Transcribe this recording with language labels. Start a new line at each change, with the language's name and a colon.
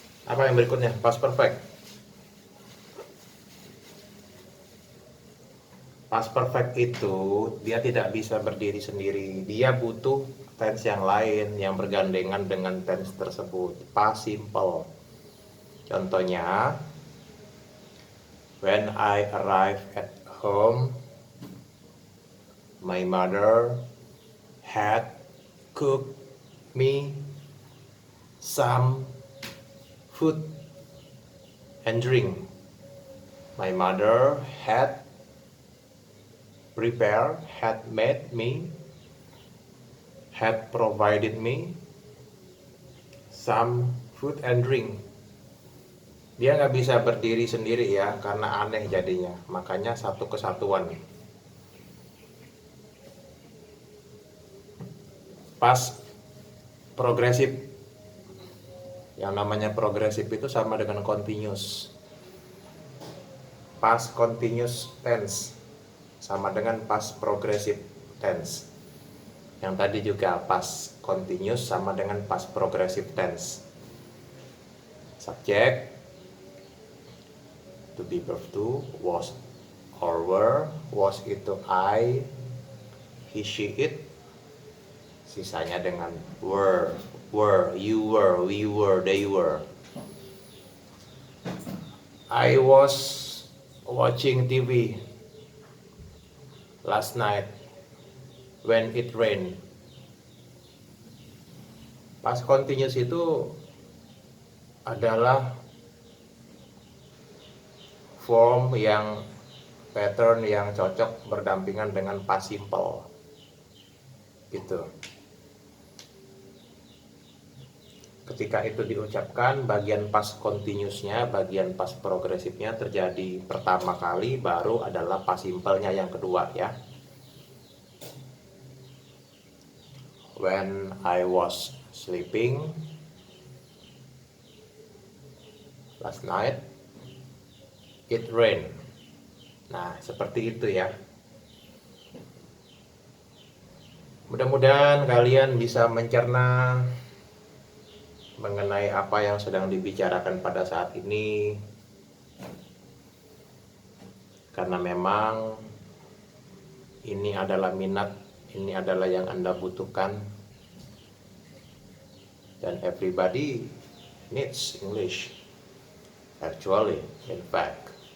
Indonesian: Apa yang berikutnya? Past perfect. Past perfect itu dia tidak bisa berdiri sendiri. Dia butuh tense yang lain yang bergandengan dengan tense tersebut.
English: Past simple. Contohnya, when I arrive at home, my mother had cooked me some food and drink. My mother had prepared, had made me, had provided me some food and drink.
Indonesian: Dia nggak bisa berdiri sendiri ya, karena aneh jadinya. Makanya satu kesatuan. Past progresif. Yang namanya progresif itu sama dengan continuous. Past continuous tense sama dengan past progressive tense. Yang tadi juga past continuous sama dengan past progressive tense.
English: Subjek to be verb to was or were.
Indonesian: Was itu I, he, she, it. Sisanya dengan were, you were, we were, they were.
English: I was watching TV last night when it rained.
Indonesian: Past continuous itu adalah form yang pattern yang cocok berdampingan dengan past simple. Gitu. Ketika itu diucapkan, bagian past continuousnya, bagian past progresifnya terjadi pertama kali, baru adalah past simple-nya yang kedua ya.
English: When I was sleeping last night, it rained.
Indonesian: Nah, seperti itu ya. Mudah-mudahan kalian bisa mencerna mengenai apa yang sedang dibicarakan pada saat ini. karena memang ini adalah minat, ini adalah yang Anda butuhkan, dan
English: everybody needs English actually, in fact.